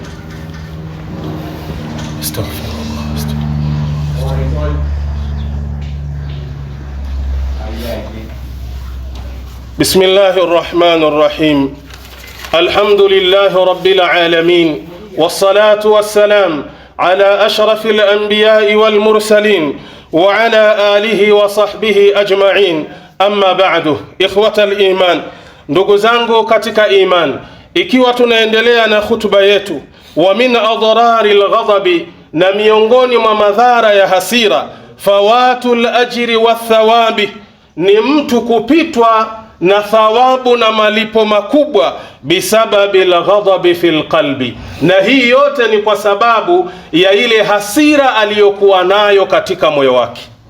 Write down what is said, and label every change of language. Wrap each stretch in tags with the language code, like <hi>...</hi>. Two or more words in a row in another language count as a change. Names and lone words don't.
<ar>بسم الله الرحمن الرحيم. الحمد لله رب العالمين، والصلاة والسلام على أشرف الأنبياء والمرسلين وعلى آله وصحبه أجمعين. أما بعد، إخوة الإيمان،</ar> <sw>ndugu zangu katika iman, ikiwa tunaendelea na khutba yetu,</sw> <ar>ومن أضرار الغضب,</ar> <sw>na miongoni mwa madhara ya hasira,</sw> <ar>فوات الأجر والثواب,</ar> <sw>ni mtu kupitwa na thawabu na malipo makubwa,</sw> <ar>بسبب الغضب في القلب,</ar> <sw>na hii yote ni kwa sababu ya ile hasira aliyokuwa nayo katika moyo wake.</sw>